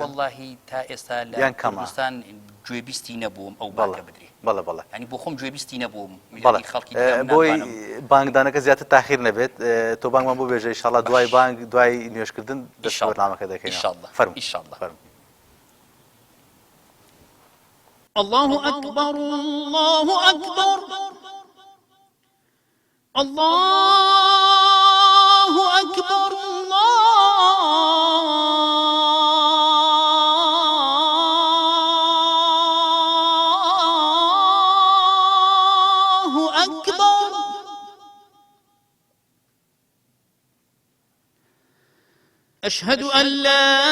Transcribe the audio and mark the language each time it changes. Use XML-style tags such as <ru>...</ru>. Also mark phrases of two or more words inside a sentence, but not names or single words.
<ckb>واللهی تا ئێستا لە کوردستان گوێبیستی نەبووم ئەو بانگە بدرێ بەڵێ ینی بۆ خۆم گوێبیستی نەبووم خەڵکی بۆی بانگدانەکە زیاتر تاخیر نەبێت تۆ بانگمان بۆ بێژە ئیشاڵڵا دوای بانگ دوای نوێژکردن دەست بەرنامەکە دەکەین ئیشاڵڵا</ckb> <ar>الله أكبر الله أكبر الله أكبر الله أكبر أشهد أن لا</ar>